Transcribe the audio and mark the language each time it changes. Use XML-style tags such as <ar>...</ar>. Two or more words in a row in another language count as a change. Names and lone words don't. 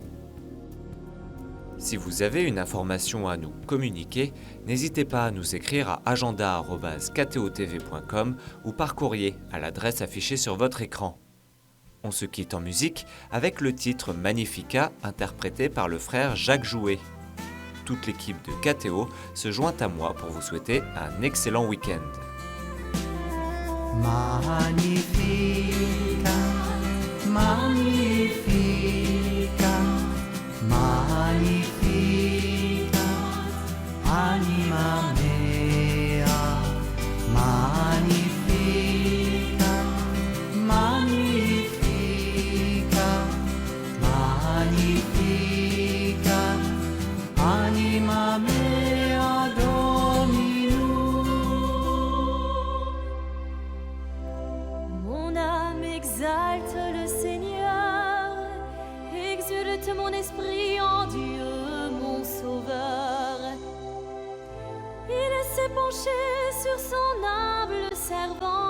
<fr>Si vous avez une information à nous communiquer, n'hésitez pas à nous écrire à agenda@ktotv.com ou par courrier à l'adresse affichée sur votre écran. On se quitte en musique avec le titre Magnificat interprété par le frère Jacques Jouet. Toute l'équipe de KTO se joint à moi pour vous souhaiter un excellent week-end.</fr> <la>Magnificat, magnificat, magnificat, anima mea, magnificat, magnificat, magnificat, anima mea Dominum.</la> <fr>Mon âme exalte le Seigneur, exulte mon esprit en Dieu, mon Sauveur. Il s'est penché sur son humble servante.</fr>